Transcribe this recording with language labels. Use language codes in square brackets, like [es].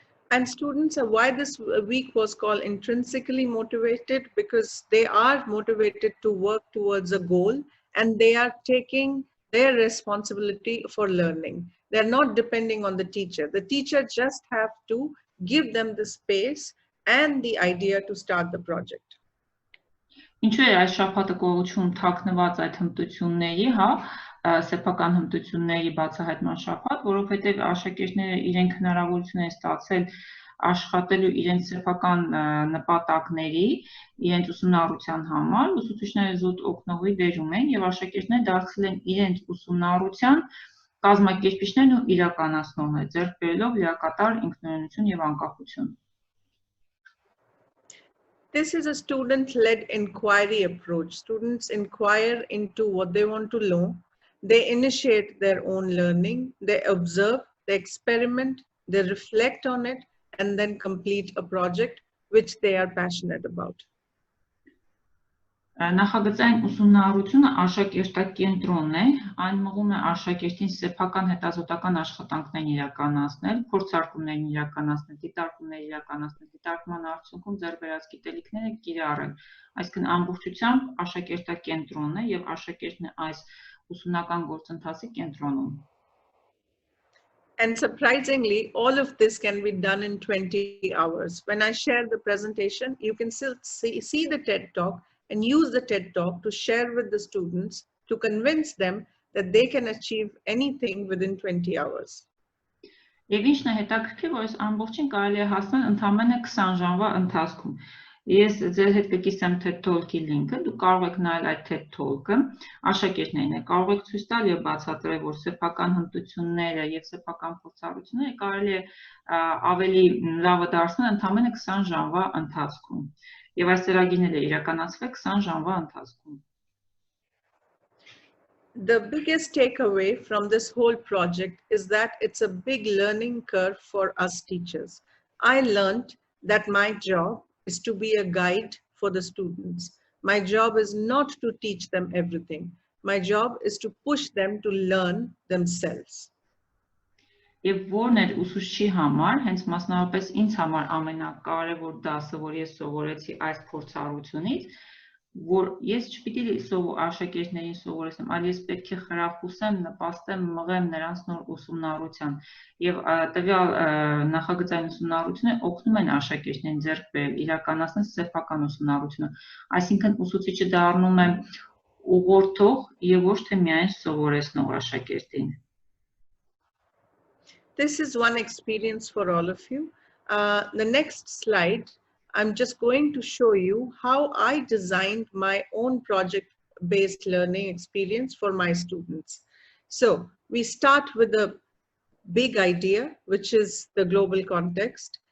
[en] And students are why this week was called intrinsically motivated, because they are motivated to work towards a goal and they are taking their responsibility for learning. They're not depending on the teacher. The teacher just have to give them the space and the idea to start the project. [hy] Ինչու է այս շաբաթը գոյություն թաքնված այդ հմտությունների, հա, սեփական հմտությունների բացահայտման շաբաթ, որովհետև աշակերտները իրենք հնարավորություն են ստացել աշխատելու իրենց սեփական նպատակների, իրենց ուսումնառության համար, ուսուցիչները զուտ օգնողի դերում են եւ աշակերտները դարձել են իրենց ուսումնառության կազմակերպիչներն ու իրականացնողներ, ձեռք բերելով լիակատար ինքնուրույնություն եւ անկախություն։ [en] This is a student-led inquiry approach. Students inquire into what they want to know. They initiate their own learning. They observe, they experiment, they reflect on it, and then complete a project which they are passionate about. [hy] Նախագծային ուսումնառությունը աշակերտակենտրոնն է, այն մղում է աշակերտին սեփական հետազոտական աշխատանքներ իրականացնել, փորձարկումներ իրականացնել, դիտարկումներ իրականացնել, դիտարկման արդյունքում ձեռք բերած գիտելիքները կիրառել, այսինքն ամբողջությամբ աշակերտակենտրոնն է եւ աշակերտն է այս ուսումնական գործընթացի կենտրոնում։ [en] And surprisingly, all of this can be done in 20 hours. When I share the presentation, you can still see the TED Talk and use the TED Talk to share with the students to convince them that they can achieve anything within 20 hours. [hy] Եվ ինչն է հետաքրքիր, որ այս ամբողջին կարելի է հասնել ընդամենը 20 ժամվա ընթացքում։ Ես ձեր հետ կկիսեմ TED Talk-ի լինքը, դուք կարող եք նայել այդ TED Talk-ը, աշակերտներին է կարող եք ցույց տալ եւ բացատրել, որ սեփական հմտությունները եւ սեփական փորձառությունները կարելի է ավելի լավը դարձնել ընդամենը 20 ժամվա ընթացքում։ Եվ այս ծրագիրները իրականացվել 20 ժամվա ընթացքում։ [en] The biggest takeaway from this whole project is that it's a big learning curve for us teachers. I learned that my job is to be a guide for the students. My job is not to teach them everything. My job is to push them to learn themselves. [hy] Եվ որն էր ուսուցչի համար, հենց մասնավորապես ինձ համար ամենակարևոր դասը, որ ես սովորեցի այս փորձառությունից, որ ես չպիտի աշակերտներին սովորեցնեմ, այլ ես պետք է խրախուսեմ, նպաստեմ, մղեմ նրանց նոր ուսումնառության։ Եվ տվյալ նախագծային ուսումնառությունը օգնում են աշակերտներին ձեռք բերել, իրականացնել սեփական ուսումնառությունը, այսինքն ուսուցիչը դառնում է ուղղորդող եւ ոչ թե միայն սովորեցնող աշակերտին։ [en] This is one experience for all of you. The next slide, I'm just going to show you how I designed my own project-based learning experience for my students. So we start with a big idea, which is the global context.